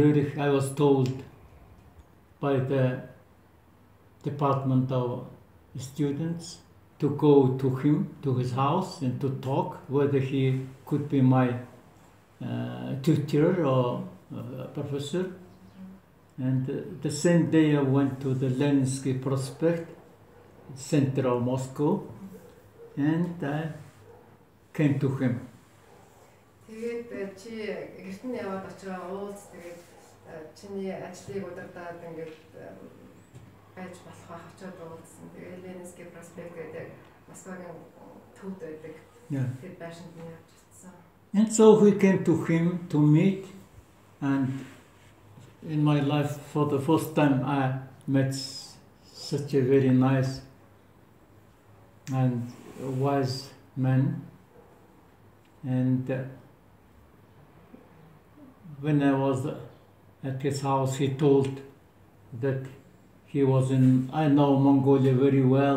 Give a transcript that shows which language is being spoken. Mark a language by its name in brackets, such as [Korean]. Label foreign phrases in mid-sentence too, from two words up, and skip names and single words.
[English] I was told by the Department of Students to go to him, to his house, and to talk whether he could be my tutor or professor. And the same day I went to the Leninsky Prospect, center of Moscow, and I came to him. [Mongolian] Тэгээд чи гэртэн яваад очиж уулз тэгээд чиний ажлыг удирдаад ингээд байж болох байх очоод уулзсан. Тэгээд Ленинский проспект гэдэг Москвагийн төвд байдаг. Тэгээд байшинд нь явж ирсэн. [English] And so we came to him to meet, and in my life for the first time I met such a very nice and wise man. And when I was at his house, he told that he was in, I know Mongolia very well.